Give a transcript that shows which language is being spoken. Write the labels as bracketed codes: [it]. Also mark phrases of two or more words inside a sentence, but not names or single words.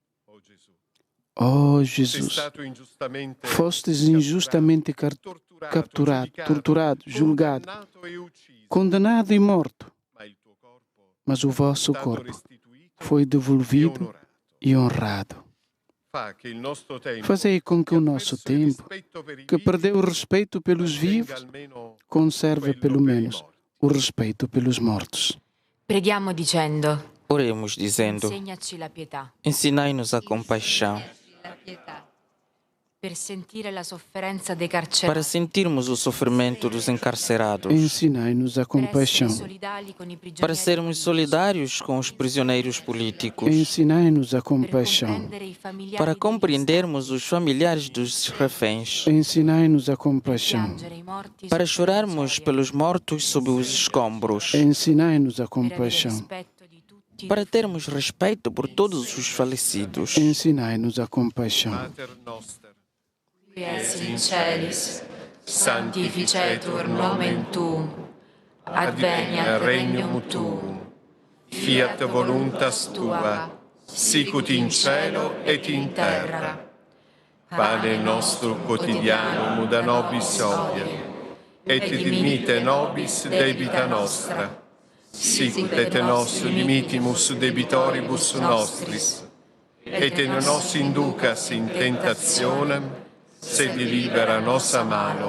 [pt] Oh, Jesus, fostes injustamente capturado, torturado, julgado, condenado e morto, mas o vosso corpo foi devolvido e honrado. Fazei com que o nosso tempo, que perdeu o respeito pelos vivos, conserve pelo menos o respeito pelos mortos. [it] Preghiamo dicendo: [pt] Oremos dizendo: [it] Insegnaci la pietà, [pt] ensinai-nos a compaixão, [it] per sentire la sofferenza dei carcerati, [pt] para sentirmos o sofrimento dos encarcerados, Ensinai-nos a compaixão. para sermos solidários com os prisioneiros políticos, Ensinai-nos a compaixão. para compreendermos os familiares dos reféns, Ensinai-nos a compaixão. para chorarmos pelos mortos sob os escombros, Ensinai-nos a compaixão. para termos respeito por todos os falecidos. Ensinai-nos a compaixão. [la] Mater noster, qui es in celis, sanctificetur nomen tuum, adveniat regnum tuum, fiat voluntas tua, sicut in cielo et in terra. Pane nostro quotidianum da nobis hodie, et dimitte nobis debita nostra, sicut et nos dimitimus debitoribus nostris, et ne nos inducas in tentationem, sed libera nos a malo.